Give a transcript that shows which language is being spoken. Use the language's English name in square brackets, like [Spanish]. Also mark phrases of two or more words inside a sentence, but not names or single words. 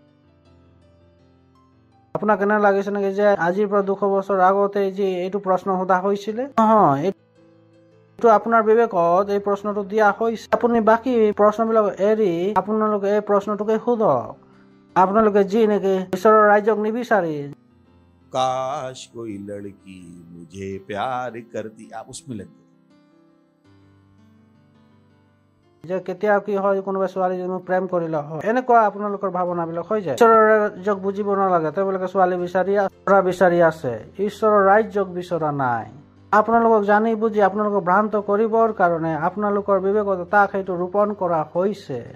[Assamese] আপোনাক কেনে লাগিছে নেকি যে আজিৰ পৰা 200 বছৰ আগতে যে এইটো প্ৰশ্ন সোধা হৈছিলে? নহয়, এইটো আপোনাৰ বিবেকত এই প্ৰশ্নটো দিয়া হৈছে। আপুনি বাকী প্ৰশ্নবিলাক এৰি আপোনালোকে এই প্ৰশ্নটোকে সোধক। আপোনালোকে যি নেকি ঈশ্বৰৰ ৰাজ্যক নিবিচাৰি, [Hindi] काश कोई लड़की मुझे प्यार करती, आप उसमें लग गए। [Assamese] যে কেতিয়া কি হয় কোনোবা ছোৱালীজনী মোক প্ৰেম কৰিলে হয়, এনেকুৱা আপোনালোকৰ ভাৱনাবিলাক হৈ যায়। ঈশ্বৰৰ ৰাজ্যক বুজিব নালাগে, তেওঁবিলাকে ছোৱালী বিচাৰি আছে, ঈশ্বৰৰ ৰাজ্যক বিচৰা নাই। আপোনালোকক জানি বুজি আপোনালোকক ভ্ৰান্ত কৰিবৰ কাৰণে আপোনালোকৰ বিবেকত তাক সেইটো ৰোপণ কৰা হৈছে।